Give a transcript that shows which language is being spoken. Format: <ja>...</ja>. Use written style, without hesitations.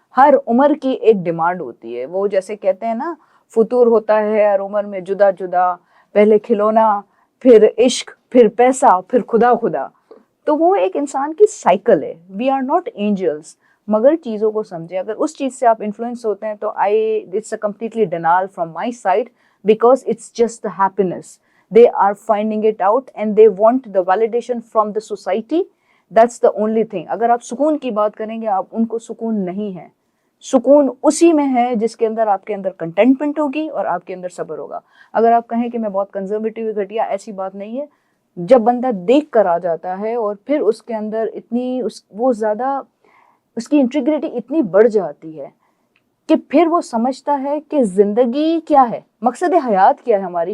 <hi>हर उम्र की एक डिमांड होती है। वो जैसे कहते हैं ना, फुतूर होता है हर उम्र में जुदा जुदा, पहले खिलौना, फिर इश्क, फिर पैसा, फिर खुदा खुदा। तो वो एक इंसान की साइकिल है।</hi> <en>We are not angels.</en> <hi>मगर चीज़ों को समझे। अगर उस चीज़ से आप इन्फ्लुएंस होते हैं तो</hi> <en>It's a completely denial from my side, because it's just the happiness. They are finding it out and they want the validation from the society. That's the only thing.</en> <hi>अगर आप सुकून की बात करेंगे, आप उनको सुकून नहीं है। सुकून उसी में है जिसके अंदर आपके अंदर कंटेंटमेंट होगी और आपके अंदर सब्र होगा। अगर आप कहें कि मैं बहुत कंजर्वेटिव घटिया, ऐसी बात नहीं है। जब बंदा देख कर आ जाता है और फिर उसके अंदर इतनी वो ज़्यादा, उसकी इंटीग्रिटी इतनी बढ़ जाती है कि फिर वो समझता है कि जिंदगी क्या है, मकसद हयात क्या है हमारी।</hi>